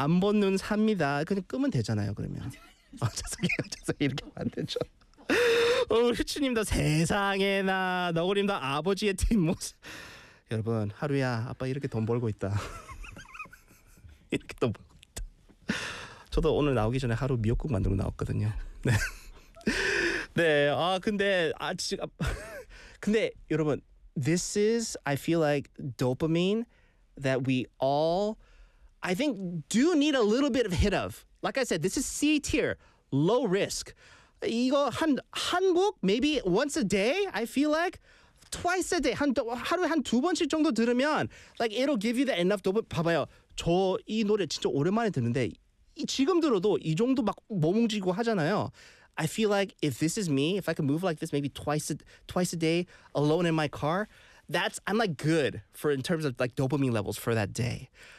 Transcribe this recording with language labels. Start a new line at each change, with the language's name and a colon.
Korean: 안 본 눈 삽니다. 그냥 끄면 되잖아요. 그러면 아, 죄송해요, 죄송해요. 이렇게 하면 안 되죠. 어, 휴추님도 세상에나 너구리님도 아버지의 뒷모습. 여러분 하루야 아빠 이렇게 돈 벌고 있다. 이렇게 돈 벌고 있다. 저도 오늘 나오기 전에 하루 미역국 만들고 나왔거든요. 네. 네. 아 근데 아직 근데 여러분
English: this is I feel like dopamine that we all I think do need a little bit of hit of. Like I said, this is C tier, low risk.
Korean: 이거 한국
English: maybe once a day I feel like twice a day
Korean: 하루에 한두 번씩 정도 들으면
English: like it'll give you the enough dopamine.
Korean: 봐봐요 저 이 노래 진짜 오랜만에 듣는데 지금 들어도 이 정도 막 머뭉지고 하잖아요.
English: I feel like if this is me, if I can move like this maybe twice a day alone in my car, that's I'm like good for in terms of like dopamine levels for that day.